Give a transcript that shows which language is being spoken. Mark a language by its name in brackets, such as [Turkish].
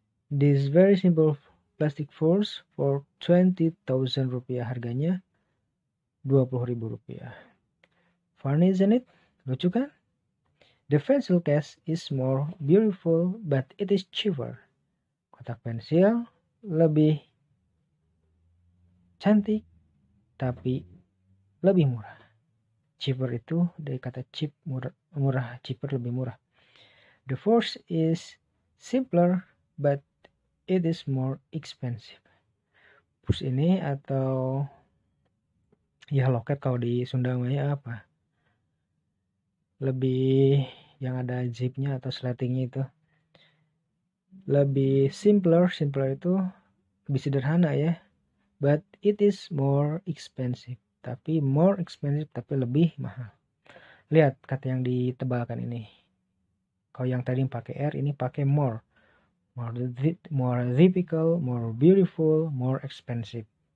[English] This very simple plastic purse for 20,000 rupiah. [Indonesian] Harganya 20.000 rupiah. [English] Funny, isn't it? [Indonesian] Lucu kan? [English] The pencil case is more beautiful, but it is cheaper. [Indonesian] Kotak pensil lebih cantik, tapi lebih murah. Cheaper itu dari kata cheap, murah. Cheaper lebih murah. [English] The purse is simpler, but it is more expensive. [Indonesian] Purse ini atau ya loket kalau di Sunda namanya apa? Lebih yang ada zipnya atau sletingnya itu. Lebih simpler itu lebih sederhana ya. [English] But it is more expensive. Tapi more expensive [Indonesian] tapi lebih mahal. Lihat kata yang ditebalkan ini. Kalau yang tadi pakai R, ini pakai more. [English] More difficult, more beautiful, more expensive.